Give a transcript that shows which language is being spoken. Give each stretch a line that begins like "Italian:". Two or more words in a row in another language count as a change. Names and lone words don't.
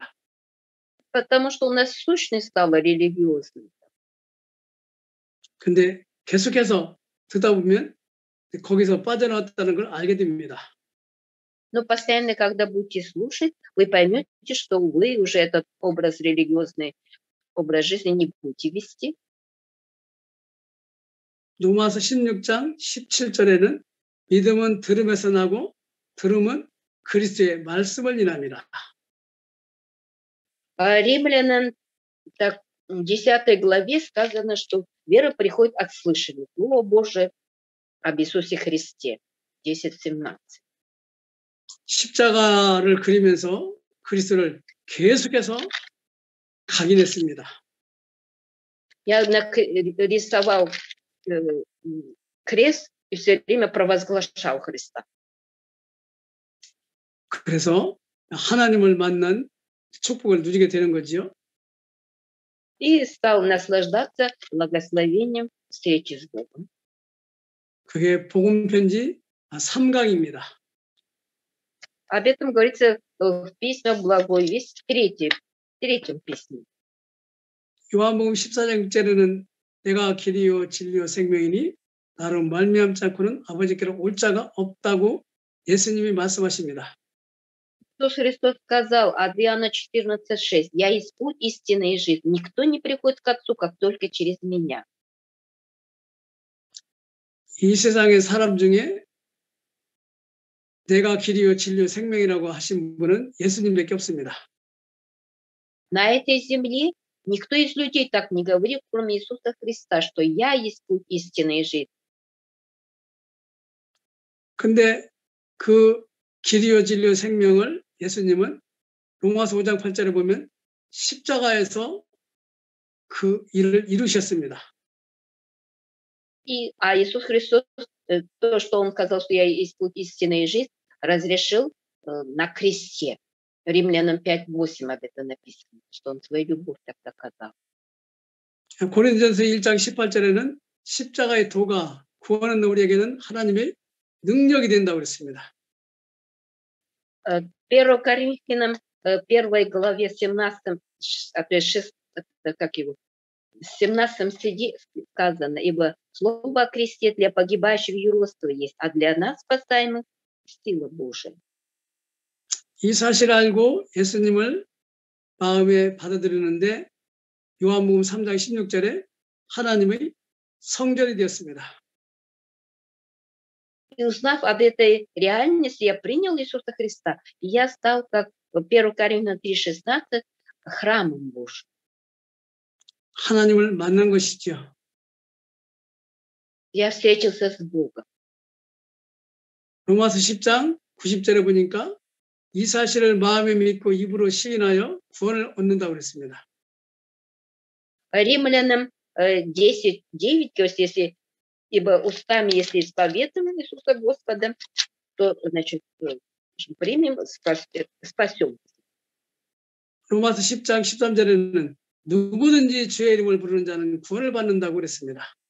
Russian: Потому что у нас сущность стала религиозной.
Korean: 근데 계속해서 듣다 보면 거기서 빠져나왔다는 걸 알게 됩니다.
Russian: Но постоянно, когда будете слушать, вы поймете, что вы уже этот образ религиозный, образ жизни не будете вести.
Korean: 로마서 16장 17절에는 믿음은 들음에서 나고 들음은 그리스도의 말씀을 인합니다.
Russian: Римлянам 10 главе сказано, что вера приходит от слышания Слова Божия об Иисусе Христе. 10:17.
Korean: 십자가를 그리면서 그리스도를 계속해서 각인했습니다.
Russian: Я рисовал крест и все время провозглашал Христа.
Korean: 그래서 하나님을 만난 축복을 누리게 되는 거지요.
Russian: и стал наслаждаться благословением встречи с Богом.
Korean: 그게 복음 편지 3강입니다.
Russian: Об этом говорится в письмах Благой Весть, третьем письме.
Korean: 요한복음 14장 6절에는 내가 길이요 진리요 생명이니 나로 말미암지 않고는 아버지께로 올 자가 없다고 예수님이 말씀하십니다.
Russian: Иисус Христос сказал от Иоанна 14:6: «Я есть путь, истина и жизнь. Никто не приходит к Отцу, как только через меня».
Korean: 이 세상의 사람 중에 내가 길이요 진리요 생명이라고 하신 분은 예수님밖에 없습니다.
Russian: На этой земле никто из людей так не говорит, кроме Иисуса Христа, что «Я есть путь, истина и жизнь».
Korean: 근데 그 길이요 진리요 생명을 예수님은 로마서 5장 8절에 보면 십자가에서 그 일을 이루셨습니다.
Russian: А Иисус Христос, то, что Он сказал, что «Я есть путь, истина и жизнь», разрешил на кресте. Римлянам 5:8 об этом написано, что Он свою любовь так доказал.
Korean: 고린도전서 1장 18절에는 십자가의 도가 구원하는 우리에게는 하나님의 능력이 된다고 그랬습니다.
Russian: 1 Коринфянам 1 главе 17 стихе сказано: «Ибо слово о кресте для погибающих юродство есть, а для нас спасаемых сила Божия».
Korean: 이 사실을 알고 예수님을 마음에 받아들이는데 요한복음 3장 16절에 하나님의 성전이 되었습니다.
Russian: И узнав об этой реальности, я принял Иисуса Христа, и я стал, как в 1 Коринфянам 3:16, храмом Божьим.
Korean: 하나님을 만난 것이죠.
Russian: Я встретился с Богом.
Korean: 로마서 10장 90절에 보니까 이 사실을 마음에 믿고 입으로 시인하여 구원을 얻는다고 그랬습니다.
Russian: Римлянам 10:9 говорится: «Ибо устами, если исповедуем Иисуса Господа, то, значит, примем, спасем».
Korean: 로마서 10장 13절에는 누구든지 주의 이름을 부르는 자는 구원을 받는다고 그랬습니다.